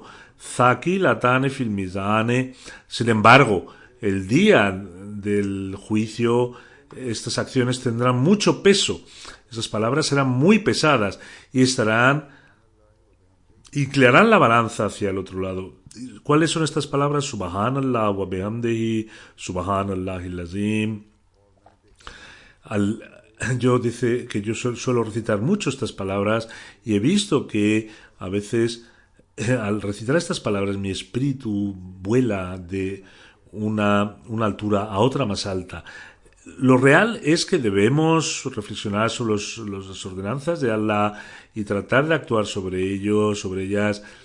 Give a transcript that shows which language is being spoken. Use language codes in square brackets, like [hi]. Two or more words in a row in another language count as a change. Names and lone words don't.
[es] Zaki, latane, filmizane. Sin embargo, el día del juicio, estas acciones tendrán mucho peso. Esas palabras serán muy pesadas y inclinarán la balanza hacia el otro lado. ¿Cuáles son estas palabras? [ar] سبحان الله وبحمده، سبحان الله العظيم. [es] Yo dice que yo suelo recitar mucho estas palabras y he visto que a veces al recitar estas palabras mi espíritu vuela de una altura a otra más alta. Lo real es que debemos reflexionar sobre las ordenanzas de Allah y tratar de actuar sobre ellas.